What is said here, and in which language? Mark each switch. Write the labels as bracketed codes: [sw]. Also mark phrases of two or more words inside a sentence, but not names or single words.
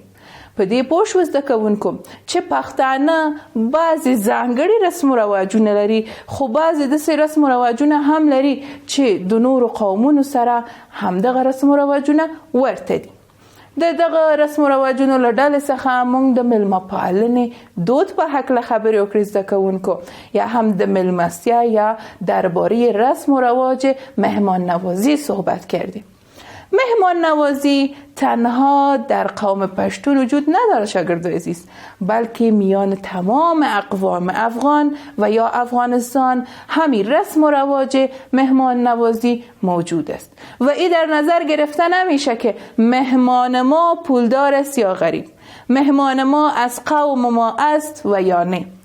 [ps] په دې پوه شو زده کوونکو چې پښتانه بعضې ځانګړي رسم و رواجونه لري، خو بعضې داسې رسم و رواجونه هم لري چې د نورو قومونو سره همدغه رسم و رواجونه ورته دي. د دغه رسم و رواجونو له ډلې څخه موږ د میلمه پالنې دود په هکله خبرې وکړې زده کوونکو، یا هم د میلمستیا یا [fa] درباره رسم و رواج مهمان نوازی صحبت کردیم. مهمان نوازی تنها در قوم پشتون وجود نداره شاگردای عزیز، بلکه میان تمام اقوام افغان و یا افغانستان همین رسم و رواج مهمان نوازی موجود است و این در نظر گرفته نمیشه که مهمان ما پولدار است یا غریب، مهمان ما از قوم ما است و یا نه.